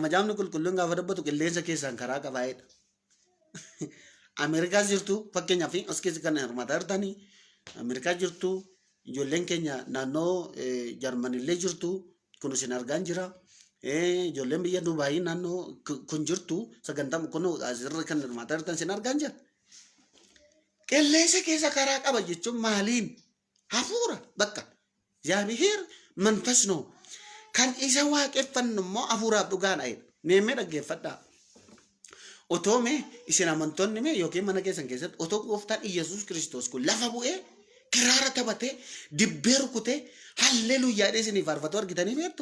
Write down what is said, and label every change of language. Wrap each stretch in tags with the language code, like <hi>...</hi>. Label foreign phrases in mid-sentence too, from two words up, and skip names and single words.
<om>Macaafni qulqulluun gaafa dubbatu qilleensa keessaan karaa qabaa'edha. Ameerikaa jirtu fakkeenyaaf as keessa kan hirmaataa jirtanii Ameerikaa jirtu ijoolleen keenya naannoo Jarmanillee jirtu kun isin argaan jira. Ijoolleen biyya Dubaayii naannoo kun jirtu sagantaa kun asirra kan hirmaataa jirtan isin argaan jira. Qilleensa keessa karaa qaba jechuun maaliin? Hafuura bakka.</om> <am>እግዚአብሔር መንፈስ ነው.</am> <om>Kan isa waaqeffannu immoo hafuuraaf dhugaadha. Mee dhaggeeffadhaa. Otoo mee isin amantoonni mee yookiin mana keessan keessatti otoo gooftaan Iyesuus Kiristoos kun lafa bu'ee kiraara taphatee dibbee rukutee halleluuyaa dheesanii faarfatu argitanii beektu.</om>